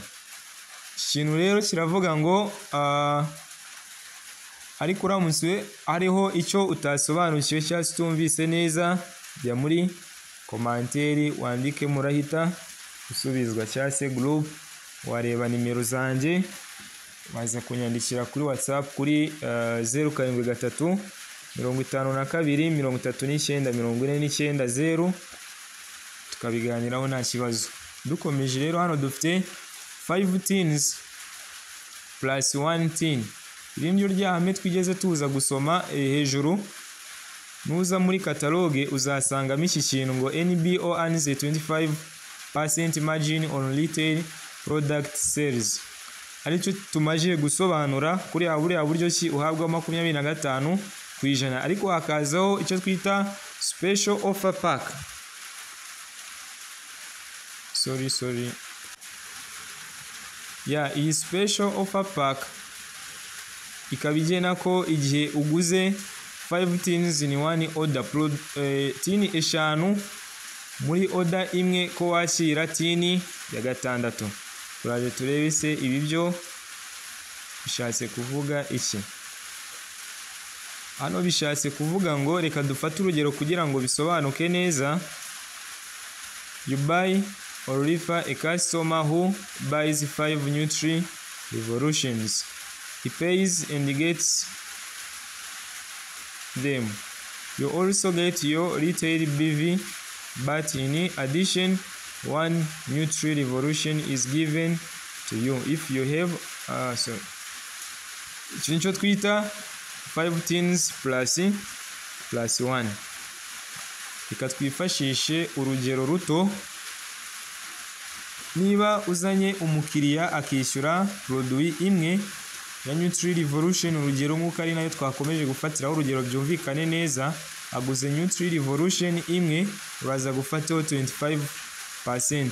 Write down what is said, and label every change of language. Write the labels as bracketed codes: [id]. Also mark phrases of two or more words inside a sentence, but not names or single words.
[rw] Ikintu rero kiravuga ngo ariko uramutse hariho icyo utasobanukiwe cyangwa se utumvise neza, jya muri komanteri wandike, murahita usubizwa, cyangwa se group wareba nimero zanjye waza kunyandikira kuri WhatsApp kuri 073 52 39 49 tukabiganiraho nta kibazo. Dukomeje rero, hano dufite [en] 5 teens plus 1 teen. [rw] Iri niryo ryahame twigeze tuza gusoma hejuru. Nuza muri catalogue uzasangamo iki kintu ngo [en] NBO earns 25% margin on retail product sales. [rw] aricyo tumaje gusobanura kuri buriya buryo ki uhabwa 25%, ariko hakazaho icyo twita [en] special offer pack. [rw] Sorry. Iyi [en] special offer pack [rw] ikabigena ko igihe uguze [en] 5 tins in one order, [rw] tini eshanu muri order imwe ko wakira tini ya gatandatu. Turaje turebe se ibi byo bishatse kuvuga iki. Hano bishatse kuvuga ngo reka dufate urugero kugira ngo bisobanuke neza. [en] You buy or refer a customer who buys 5 Nutri Revolutions. He pays and gets them. You also get your retail BV, but in addition, 1 Nutri Revolution is given to you if you have [rw] icyo twita [en] 5 tins plus 1. [rw] Reka twifashishe urugero ruto. Niba uzanye umukiriya akishyura produit imwe ya Nutri Revolution, urugero nk'uko ari nayo twakomeje gufatiraho urugero byumvikane neza, aguze Nutri Revolution imwe, uraza gufataho 25%.